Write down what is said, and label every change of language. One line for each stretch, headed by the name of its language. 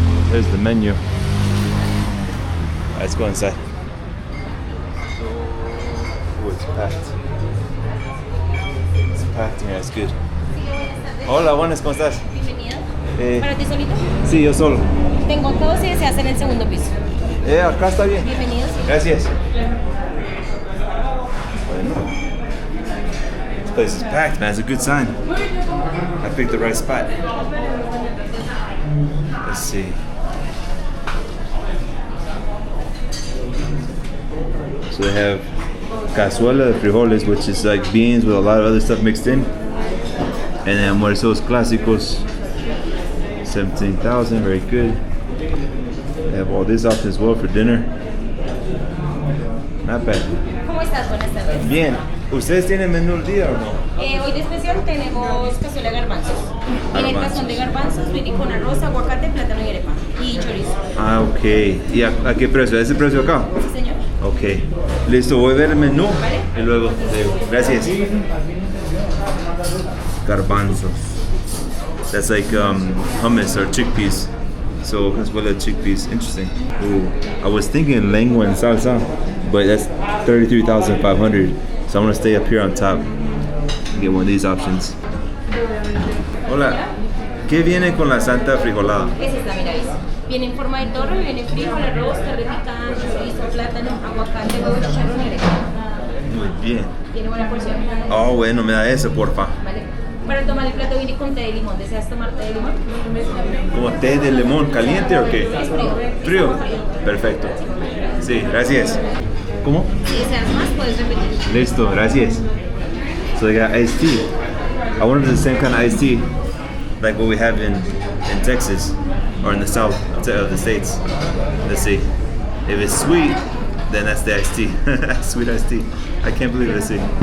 English: There's the menu. Let's go inside. Oh, it's packed. It's packed in here, it's good.
Spanish: Hola, buenas, ¿cómo estás? Bienvenido. ¿Para ti solito? Sí, yo solo. Tengo todo si deseas en el segundo piso. Acá está bien. Bienvenido. Gracias. Bueno.
English: This place is packed, man. It's a good sign. I picked the right spot. Let's see. So they have cazuela de frijoles, which is like beans with a lot of other stuff mixed in. And then almuerzos clásicos, 17,000, very good. They have all these options as well for dinner. Not bad.
Spanish: ¿Cómo estás? Buenas tardes. Bien. ¿Ustedes tienen menú del día o no? Hoy de especial tenemos cazuela de garbanzos. Tiene el tazón de garbanzos, viene con arroz, aguacate, plátano y arepa. Y chorizo. Ah, ok. ¿Y a qué precio? ¿A ese precio acá? Sí, señor. Ok. Listo, voy a ver el menú y luego te digo. Gracias.
English: Garbanzos. That's like hummus or chickpeas. So cazuela chickpeas. Interesting. Ooh. I was thinking lengua and salsa, but that's 33,500. So I'm gonna stay up here on top and get one of these options.
Spanish: Hola. ¿Qué viene con la santa frijolada? Esa está, mira, esa. Viene en forma de toro, viene frijol, arroz, carne picada, chorizo, plátano, aguacate, huevo, chicharrón y arepa. Muy bien. Tiene buena porción. Oh, bueno, me da eso, porfa. Vale. Para tomar el plato viene con té de limón. ¿Deseas tomar té de limón? ¿Como té de limón caliente o qué? Es frío. Frío. Perfecto. Sí, gracias. ¿Cómo? Si deseas más, puedes repetir. Listo, gracias.
English: So they got iced tea. I wanted the same kind of iced tea like what we have in Texas or in the south of the states. Let's see. If it's sweet, then that's the iced tea. Sweet iced tea. I can't believe it. Let's see.